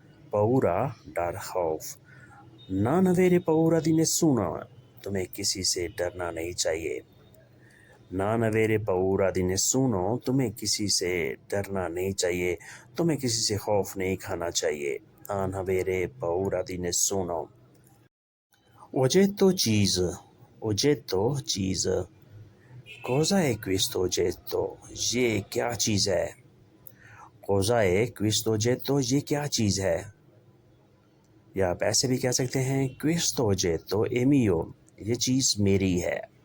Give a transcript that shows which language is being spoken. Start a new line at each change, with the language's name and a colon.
Urdu: paura ڈر، خوف.
Italian: non avere paura di nessuno،
Urdu: تمہیں کسی سے ڈرنا نہیں چاہیے.
Italian: non avere paura di nessuno،
Urdu: تمہیں کسی سے ڈرنا نہیں چاہیے، تمہیں کسی سے خوف نہیں کھانا چاہیے.
Italian: non avere paura di nessuno.
Urdu: oggetto چیز. oggetto چیز.
Italian: cosa è questo oggetto،
Urdu: یہ کیا چیز ہے.
Italian: cosa è questo oggetto،
Urdu: یہ کیا چیز ہے. یا آپ ایسے بھی کہہ سکتے ہیں
Italian: questo oggetto è mio،
Urdu: یہ چیز میری ہے.